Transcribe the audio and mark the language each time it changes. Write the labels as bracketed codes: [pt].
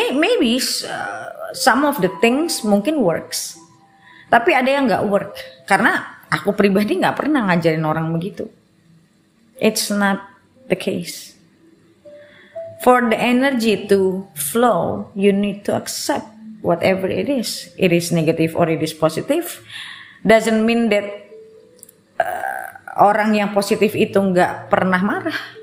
[en] Maybe some of the things [id] mungkin [en] works. [id] Tapi ada yang nggak work karena aku pribadi nggak pernah ngajarin orang begitu. [en] It's not the case. For the energy to flow, you need to accept whatever it is. It is negative or it is positive. Doesn't mean that [id] orang yang positif itu nggak pernah marah.